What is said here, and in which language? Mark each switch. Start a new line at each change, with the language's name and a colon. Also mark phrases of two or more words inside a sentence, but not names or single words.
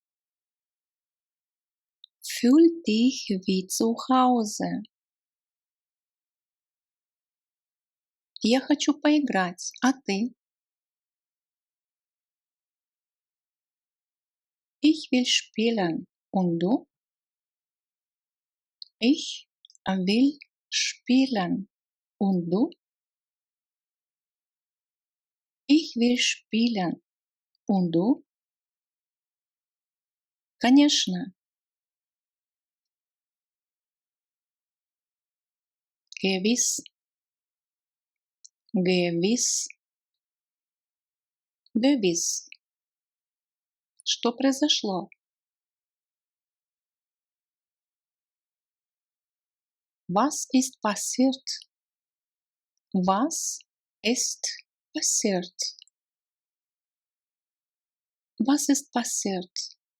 German: Fühl dich wie zu Hause.
Russian: Я хочу поиграть, а ты?
German: Ich will spielen. Und du? Ich will spielen. Und du? Ich will spielen. Und du? Конечно. Gewiss. Gewiss. Gewiss.
Russian: Что произошло?
German: Was ist passiert? Was ist passiert? Was ist passiert?